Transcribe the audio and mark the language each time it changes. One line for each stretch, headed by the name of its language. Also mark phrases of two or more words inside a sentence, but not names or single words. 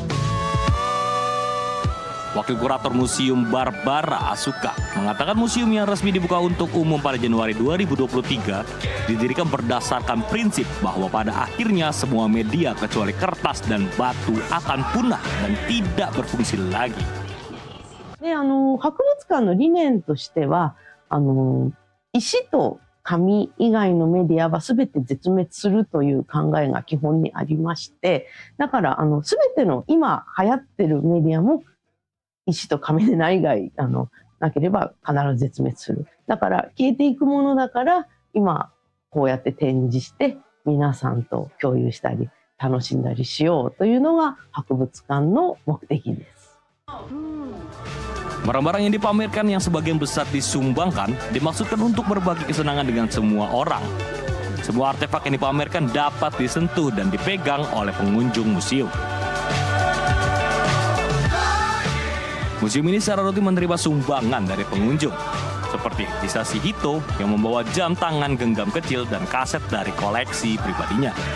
Indonesian: Wakil Kurator Museum Barbara Asuka mengatakan museum yang resmi dibuka untuk umum pada Januari 2023 didirikan berdasarkan prinsip bahwa pada akhirnya semua media kecuali kertas dan batu akan punah dan tidak berfungsi lagi.
Japanese: 博物館の理念としては石と紙以外のメディアは全て絶滅するという考えが基本にありまして、だから全ての今流行ってるメディアも石と紙でない以外なければ必ず絶滅する。だから消えていくものだから今こうやって展示して皆さんと共有したり楽しんだりしようというのが博物館の目的です。
Indonesian: Barang-barang yang dipamerkan yang sebagian besar disumbangkan dimaksudkan untuk berbagi kesenangan dengan semua orang. Semua artefak yang dipamerkan dapat disentuh dan dipegang oleh pengunjung museum. Museum ini secara rutin menerima sumbangan dari pengunjung, seperti Hisashi Hito yang membawa jam tangan genggam kecil dan kaset dari koleksi pribadinya.